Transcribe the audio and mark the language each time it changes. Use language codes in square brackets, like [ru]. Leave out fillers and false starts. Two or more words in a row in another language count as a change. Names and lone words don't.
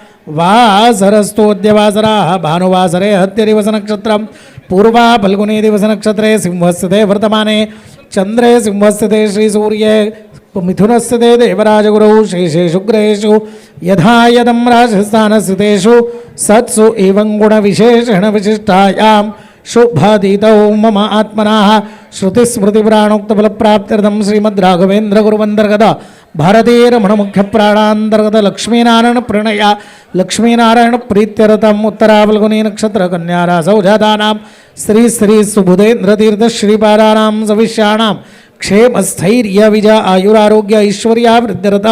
[sa] ವಾಸರಸ್ತೋದ್ಯವಾಸರಾಃ ಭಾನುವಾಸರೆ ಹತ್ಯ ದಿವಸ ನಕ್ಷತ್ರ ಪೂರ್ವಾ ಫಲ್ಗುಣಿ ದಿವಸ ನಕ್ಷತ್ರೆ ಸಿಂಹಸ್ಥಿತೆ ವರ್ತಮಾನೆ ಚಂದ್ರೇ ಸಿಂಹಸ್ಥಿತೆ ಶ್ರೀ ಸೂರ್ಯೇ ಮಿಥುನಸ್ಥಿತೆ ದೇವರಾಜಗುರೌ ಶೇಷೇಷು ಗ್ರಹೇಷು ಯಥಾ ಯದಂ ರಾಶಿಸ್ಥಾನಸ್ಥಿತೇಷು ಸತ್ಸು ಏವಂ ಗುಣವಿಶೇಷಣ ವಿಶಿಷ್ಟಾಯಾಂ ಶುಭಾದೀತೌ ಮಮ ಆತ್ಮನಃ ಶ್ರುತಿಸ್ಮೃತಿಪುರಾಣೋಕ್ತಫಲಪ್ರಾಪ್ತ್ಯರ್ಥಂ ಶ್ರೀಮದ್ ರಾಘವೇಂದ್ರ ಗುರುವಂತರ್ಗತ ಭಾರತೀಯ ರಮಣ ಮುಖ್ಯ ಪ್ರಾಣಾಂತರ್ಗತ ಲಕ್ಷ್ಮೀನಾರಾಯಣ ಪ್ರಣಯ ಲಕ್ಷ್ಮೀನಾರಾಯಣ ಪ್ರೀತ್ಯರ್ಥಂ ಉತ್ತರಾಫಲ್ಗುಣಿ ನಕ್ಷತ್ರ ಕನ್ಯಾರಾಸೌ ಜಾತಾನಾಂ ಶ್ರೀ ಶ್ರೀ ಸುಬುಧೇಂದ್ರ ತೀರ್ಥ ಶ್ರೀಪಾದಾನಾಂ ಸವಿಷ್ಯಾಣಾಂ ಕ್ಷೇಮ ಸ್ಥೈರ್ಯ ವಿಜ ಆಯುರಾರೋಗ್ಯ ಐಶ್ವರ್ಯಾಭಿವೃದ್ಧಿರಥಂ.